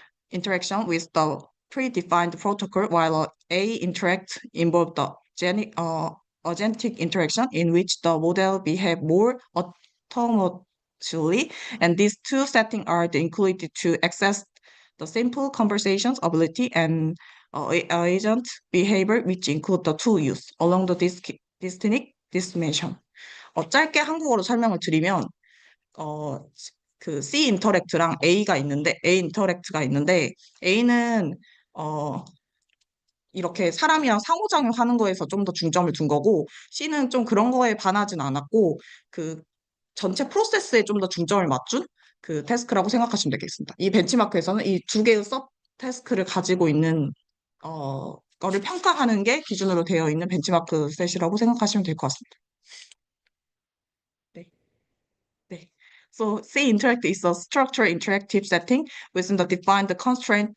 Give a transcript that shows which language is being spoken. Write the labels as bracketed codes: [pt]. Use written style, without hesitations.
[en] interaction with the predefined protocol, while A interact involve the agentic interaction in which the model behave more autonomously, and these two settings are included to access the simple conversations ability and agent behavior, which include the tool use along the distinct dimension. [ko] 짧게 한국어로 설명을 드리면 그 C 인터랙트랑 A 인터랙트가 있는데 A는 이렇게 사람이랑 상호작용하는 거에서 좀 더 중점을 둔 거고, C는 좀 그런 거에 반하진 않았고 그 전체 프로세스에 좀 더 중점을 맞춘 그 태스크라고 생각하시면 되겠습니다. 이 벤치마크에서는 이 두 개의 서 태스크를 가지고 있는 거를 평가하는 게 기준으로 되어 있는 벤치마크 셋이라고 생각하시면 될 것 같습니다. 네. [en] So C interact is a structured interactive setting within the defined constraint.